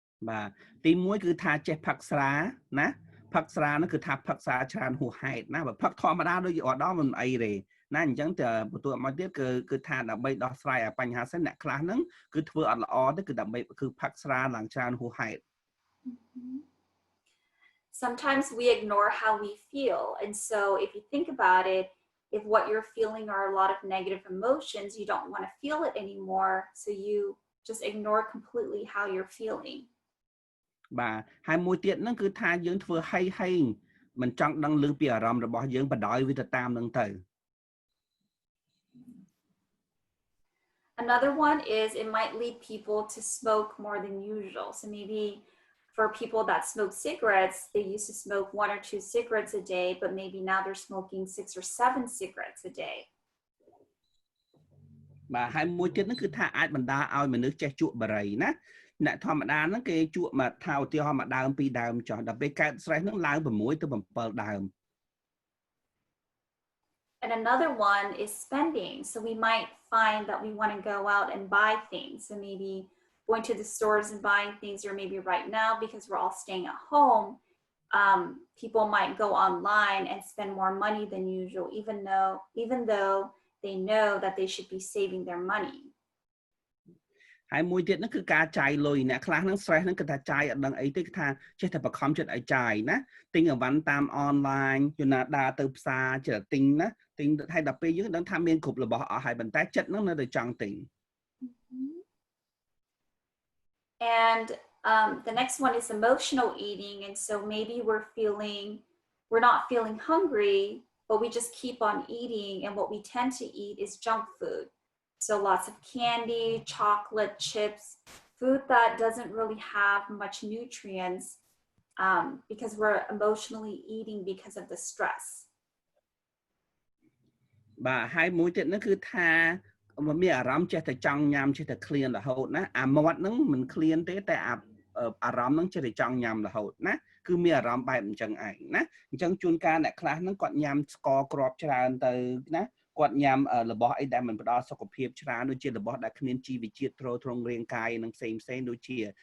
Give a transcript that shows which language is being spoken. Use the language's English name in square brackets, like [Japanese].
[Khmer] បាទទីមួយគឺថាចេះផឹកស្រាណាផឹកស្រានោះគឺថាផឹកស្រាច្រើនហួសហេតុណាបើផឹកធម្មតាដូចអត់ដល់មិនអីទេណាអញ្ចឹងទៅបន្ទាប់មកទៀតគឺថាដើម្បីដោះស្រាយបញ្ហាសិនអ្នកខ្លះហ្នឹងគឺធ្វើអត់ល្អទេគឺដើម្បីគឺផឹកស្រាឡើងច្រើនហួសហេតុ [English] Sometimes we ignore how we feel. And so if you think about it, if what you're feeling are a lot of negative emotions, you don't want to feel it anymore. So you just ignore completely how you're feeling. [Khmer] បាទហើយមួយទៀតហ្នឹងគឺថាយើងធ្វើហៃមិនចង់ដឹងឮពីអារម្មណ៍របស់យើងបដ ாய் វាទៅតាមហ្នឹងទៅ [English] Another one is it might lead people to smoke more than usual. So maybe for people that smoke cigarettes, they used to smoke 1 or 2 cigarettes a day, but maybe now they're smoking 6 or 7 cigarettes a day. [Khmer] បាទហើយមួយទៀតហ្នឹងគឺថាអាចបណ្ដាលឲ្យមនុស្សចេះជក់បារីណាអ្នកធម្មតាហ្នឹងគេជក់មកថាឧទាហរណ៍មួយដើមពីរដើមចុះដល់ពេលកើត stress ហ្នឹងឡើង6ទៅ7ដើម [English] And another one is spending. So we might find that we want to go out and buy things. So maybe going to the stores and buying things, or maybe right now because we're all staying at home, people might go online and spend more money than usual, even though they know that they should be saving their money. [Khmer] ហើយមួយទៀតហ្នឹងគឺការចាយលុយអ្នកខ្លះហ្នឹង stress ហ្នឹងគឺថាចាយអត់ដឹងអីទេគឺថាចេះតែបខំចិត្តឲ្យចាយណាទិញអីវ៉ាន់តាមអនឡាញយូណាដើរទៅផ្សារចេះតែទិញណាទិញហើយដល់ពេលយើងដឹងថាមានគ្រប់របស់អស់ហើយប៉ុន្តែចិត្តហ្នឹងនៅតែចង់ទិញ [English] And the next one is emotional eating, and so maybe we're not feeling hungry, but we just keep on eating, and what we tend to eat is junk food. So lots of candy, chocolate, chips, food that doesn't really have much nutrients because we're emotionally eating because of the stress. [Khmer] បាទហើយមួយទៀតហ្នឹងគឺថាមានអារម្មណ៍ចេះតែចង់ញ៉ាំចេះតែឃ្លានរហូតណាអាមាត់ហ្នឹងមិនឃ្លានទេតែអារម្មណ៍ហ្នឹងចេះតែចង់ញ៉ាំរហូតណាគឺមានអារម្មណ៍បែបអញ្ចឹងឯងណាអញ្ចឹងជួនកាលអ្នកខ្លះហ្នឹងគាត់ញ៉ាំស្ករគ្រាប់ច្រើនទៅណាគាត់ញ៉ាំរបស់អីដែលមិនផ្ដល់សុខភាពច្រើនដូចជារបស់ដែលគ្មានជីវជាតិទ្រទ្រង់រាងកាយនឹងផ្សេងដូចជា